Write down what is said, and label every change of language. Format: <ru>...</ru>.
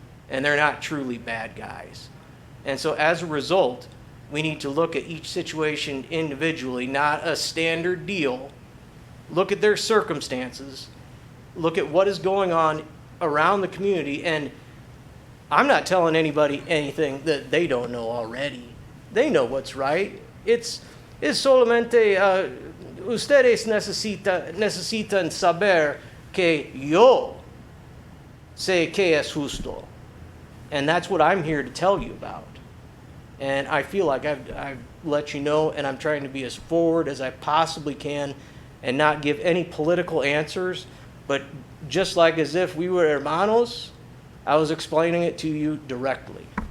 <en>And they're not truly bad guys. And so as a result, we need to look at each situation individually, not a standard deal. Look at their circumstances. Look at what is going on around the community. And I'm not telling anybody anything that they don't know already. They know what's right.</en> <es>Es solamente, ustedes necesitan saber que yo sé que es justo.</es> <en>And that's what I'm here to tell you about. And I feel like I've let you know, and I'm trying to be as forward as I possibly can and not give any political answers, but just like as if we were hermanos, I was explaining it to you directly.</en>